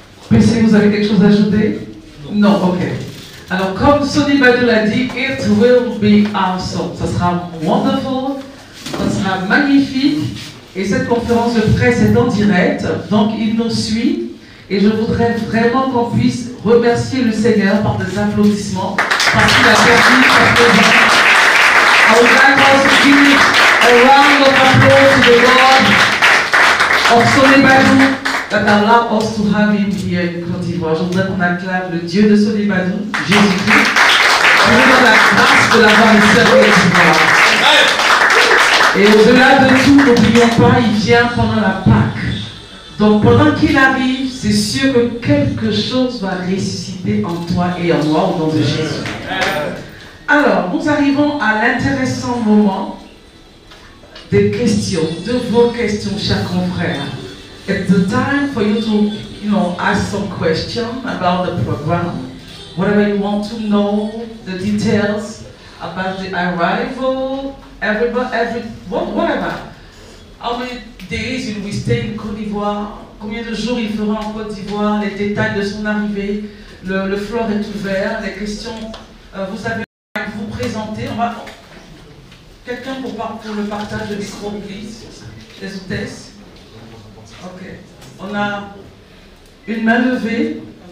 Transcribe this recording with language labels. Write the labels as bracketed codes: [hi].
[fr] PC, vous avez quelque chose à ajouter? Non, ok. Alors, comme Sonny Badu l'a dit, [en] it will be awesome. [fr] Ça sera wonderful, ça sera magnifique. Et cette conférence de presse est en direct, donc il nous suit. Et je voudrais vraiment qu'on puisse remercier le Seigneur par des applaudissements, parce qu'il a permis sa présence. [en] I would like also to give a round of applause to the Lord of Solibadou that allowed us to have him here in Côte d'Ivoire. [fr] Je voudrais qu'on acclame le Dieu de Solibadou, Jésus-Christ. Je lui donne la grâce de l'avoir ici en Côte d'Ivoire. Et au-delà de tout, n'oublions pas, il vient pendant la Pâque. Donc pendant qu'il arrive, c'est sûr que quelque chose va ressusciter en toi et en moi au nom de Jésus. Alors, nous arrivons à l'intéressant moment des questions, de vos questions, chers confrères. [en] It's the time for you to, ask some questions about the program. Whatever you want to know, the details about the arrival, whatever. How many days will we stay in Côte d'Ivoire? [fr] Combien de jours il fera en Côte d'Ivoire? Les détails de son arrivée. Le floor est ouvert. Les questions, vous savez, vous présenter. Quelqu'un pour le partage de micro, please. Les hôtesses. Ok. On a une main levée.